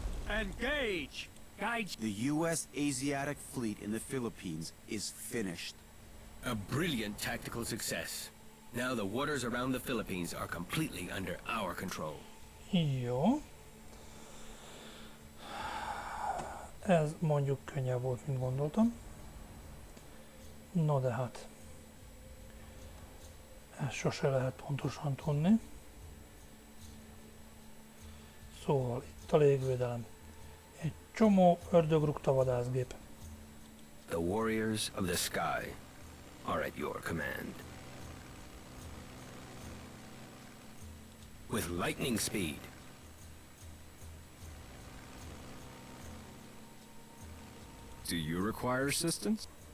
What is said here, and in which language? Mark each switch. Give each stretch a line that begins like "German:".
English: Engage! Guide. The U.S. Asiatic Fleet in the Philippines is finished. A brilliant tactical success. Now the waters around the Philippines are completely under our control.
Hungarian: Jó. Ez mondjuk könnyebb volt, mint gondoltam. No de hát. Ezt sose lehet pontosan tudni. Szóval itt a légvédelem. Egy csomó ördögrúgta vadászgép.
English: The warriors of the sky are at your command. With lightning speed. Do you require assistance?